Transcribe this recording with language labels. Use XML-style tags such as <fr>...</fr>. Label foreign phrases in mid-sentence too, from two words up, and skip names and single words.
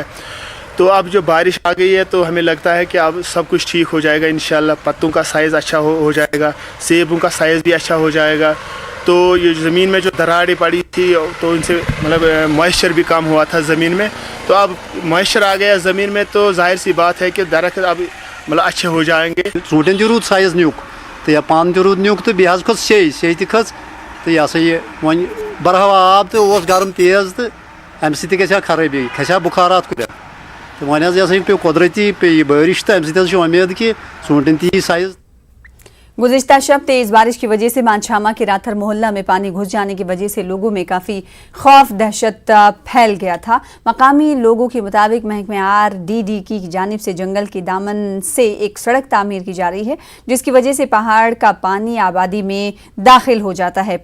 <hi>तो अब जो बारिश आ गई है तो हमें लगता है कि अब सब कुछ ठीक हो जाएगा इंशाल्लाह। पत्तों का साइज़ अच्छा हो जाएगा, सेबों का साइज़ भी अच्छा हो जाएगा। तो ये ज़मीन में जो दरारें पड़ी थी तो इनसे मतलब मॉइस्चर भी कम हुआ था ज़मीन में, तो अब मॉइस्चर आ गया ज़मीन में तो जाहिर सी बात है कि दरख्त अब मतलब अच्छे हो जाएंगे।</hi> <ks>ژوٗنٛٹھٮ۪ن تہِ روٗد سایز نیُک تہٕ یا پانہٕ تہِ روٗد نیُک تہٕ بیٚیہِ حظ کھٔژ سیٚے تہِ کھٔژ تہٕ یہِ ہسا یہِ وۄنۍ برہوا آب تہٕ اوس گرم تیز تہٕ اَمہِ سۭتۍ تہِ گژھِ ہا خرٲبی، کھسہِ ہا بُخارات کُلٮ۪ن تہٕ وۄنۍ حظ یہِ ہسا یہِ پیٚو قۄدرٔتی پیٚیہِ بٲرِش تہٕ اَمہِ سۭتۍ حظ چھِ اُمید کہ ژوٗنٛٹھٮ۪ن تہِ یی سایز۔</ks> <hi>गुज़िश्ता शब तेज बारिश की वजह से मानछामा के राथर मोहल्ला में पानी घुस जाने की वजह से लोगों में काफ़ी खौफ दहशत फैल गया था। मकामी लोगों के मुताबिक महकमे RDD की जानिब से जंगल के दामन से एक सड़क तामीर की जा रही है जिसकी वजह से पहाड़ का पानी आबादी में दाखिल हो जाता है।</hi>